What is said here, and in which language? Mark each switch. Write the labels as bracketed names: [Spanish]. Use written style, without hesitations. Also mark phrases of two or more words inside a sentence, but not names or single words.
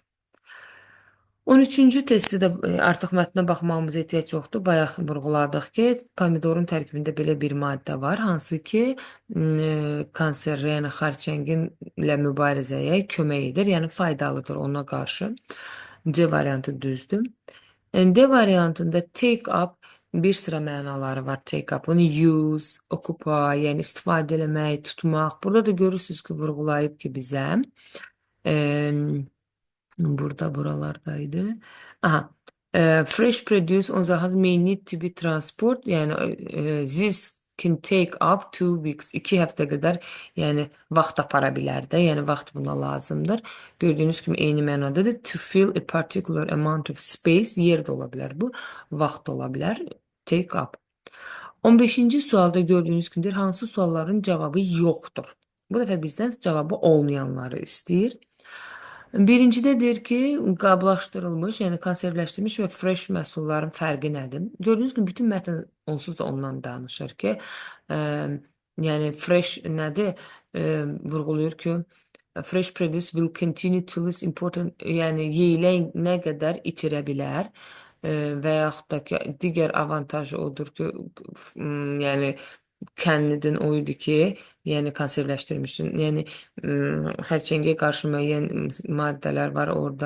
[Azerbaijani] 13-cü testdə də artıq mətnə baxmağımıza ehtiyac yoxdur. Bayaq vurğuladıq ki, pomidorun tərkibində belə bir maddə var, hansı ki, kanser, yəni xərçənginlə mübarizəyə kömək edir, yəni faydalıdır ona qarşı. C variantı düzdür. D variantında [English] take up [Azerbaijani] bir sıra mənaları var. [English] Take up, onu use, occupy, [Azerbaijani] yəni istifadə eləmək, tutmaq. Burada da görürsünüz ki, vurğulayıb ki, bizə burada buralardaydı. Aha. [English] Fresh produce on the house may need to be transport. Yəni this can take up 2 weeks. [Azerbaijani] 2 həftə qədər yəni vaxt apara bilər də. Yəni vaxt buna lazımdır. Gördüyünüz kimi eyni mənadadır. [English] To fill a particular amount of space. [Azerbaijani] Yer də ola bilər bu. Vaxt da ola bilər. [English] Take up. [Azerbaijani] 15-ci sualda gördüyünüz kimi hansı sualların cavabı yoxdur. Bu dəfə bizdən cavabı olmayanları istəyir. Birincidə deyir ki, qablaşdırılmış, yəni konservləşdirilmiş və fresh məhsulların fərqi nədir? Gördüyünüz kimi bütün mətn onsuz da ondan danışır ki, yəni fresh nədir? Vurğulayır ki, [English] fresh produce will continue to lose important, [Azerbaijani] yəni yeyilən nə qədər itirə bilər və yaxud da ki, digər avantajı odur ki, yəni kəndin o idi ki, yəni konservləşdirmişin, yəni xərçəngə qarşı müəyyən maddələr var orada.